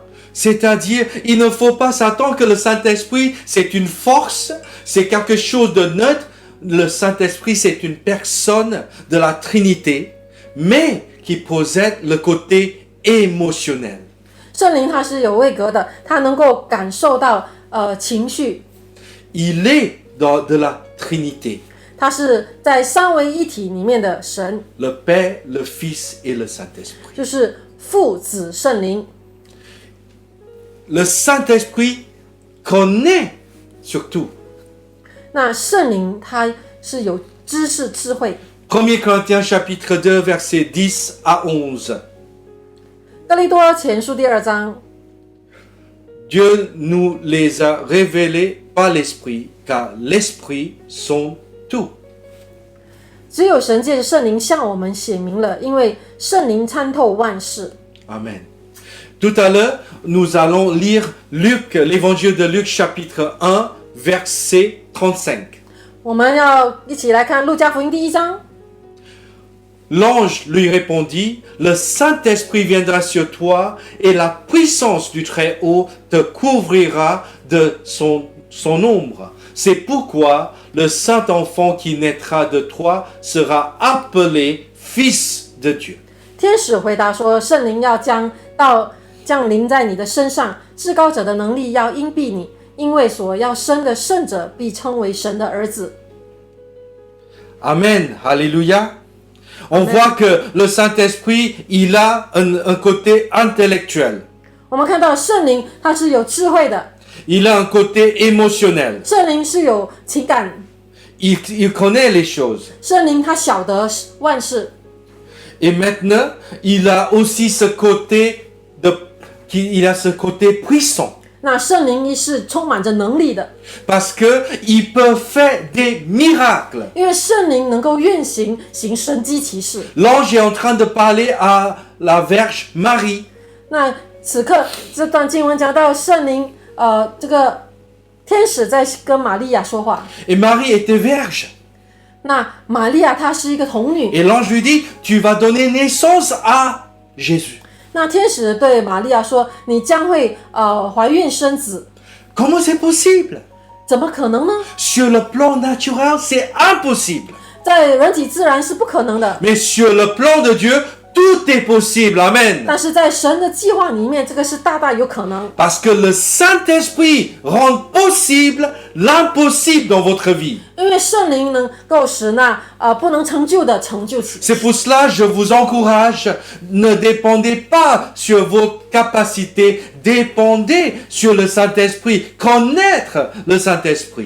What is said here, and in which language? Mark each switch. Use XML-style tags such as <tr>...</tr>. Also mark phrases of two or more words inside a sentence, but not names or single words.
<fr>C'est-à-dire, il ne faut pas s'attendre que le Saint-Esprit, c'est une force, c'est quelque chose de neutre. Le Saint-Esprit, c'est une personne de la Trinité, mais qui possède le côté émotionnel.</fr> <zh>圣灵他是有位格的，他能够感受到情绪，</zh> <fr>Il est de la Trinité,</fr> <zh>他是在三位一体里面的神，</zh> <fr>le Père, le Fils et le Saint-Esprit.</fr> <zh>就是父子圣灵。</zh> <fr>Le Saint-Esprit connaît surtout.</fr> <zh>那圣灵他是有知识智慧。</zh> <fr>1 Corinthiens chapitre 2 verset 10 à 11.</fr> <zh>哥林多前书第2章，</zh> <fr>Dieu nous les a révélés par l'Esprit, car l'Esprit sont tout.</fr> <zh>只有神借着圣灵向我们显明了，因为圣灵参透万事。</zh> <fr>Amen. Tout à l'heure, nous allons lire Luc, l'évangile de Luc chapitre 1 verset 35.</fr> <zh>我们要一起来看路加福音第1章。</zh> <fr>L'ange lui répondit, le Saint-Esprit viendra sur toi et la puissance du Très-Haut te couvrira de son ombre. C'est pourquoi le Saint-Enfant qui naîtra de toi sera appelé Fils de Dieu.</fr> <zh>天使回答说：“圣灵要降临在你的身上，至高者的能力要荫庇你，因为所要生的圣者必称为神的儿子。”</zh> <fr>Amen. Alléluia. On voit que le Saint-Esprit, il a un côté intellectuel.</fr> <zh>我们看到圣灵他是有智慧的，</zh> <fr>Il a un côté émotionnel.</fr> <zh>圣灵是有情感，</zh> <fr>Il connaît les choses.</fr> <zh>圣灵他晓得万事。</zh> <fr>Et maintenant, il a aussi ce côté il a ce côté puissant.</fr> <zh>那圣灵是充满着能力的，</zh> <fr>Parce qu'il peut faire des miracles.</fr> <zh>因为圣灵能够运行神迹奇事。</zh> <fr>L'ange est en train de parler à la Vierge Marie.</fr> <zh>那此刻这段经文讲到圣灵，这个天使在跟玛利亚说话。</zh> <fr>Et Marie était vierge.</fr> <zh>那玛利亚她是一个童女，</zh> <fr>Et l'ange lui dit, tu vas donner naissance à Jésus.</fr> <zh>那天使对玛利亚说：“你将会怀孕生子，</zh> <fr>Comment c'est possible?</fr> <zh>怎么可能呢？</zh> <fr>Sur le plan naturel, c'est impossible.</fr> <zh>在人体自然是不可能的，</zh> <fr>Mais sur le plan de Dieu, tout est possible. Amen.</fr> <zh>但是在神的计划里面，这个是大大有可能。</zh> <fr>Parce que le Saint-Esprit rend possible l'impossible dans votre vie.</fr> <zh>因为圣灵能够使那不能成就的成就起。</zh> <fr>C'est pour cela que je vous encourage, ne dépendez pas sur vos capacités, dépendez sur le Saint-Esprit, connaître le Saint-Esprit.</fr>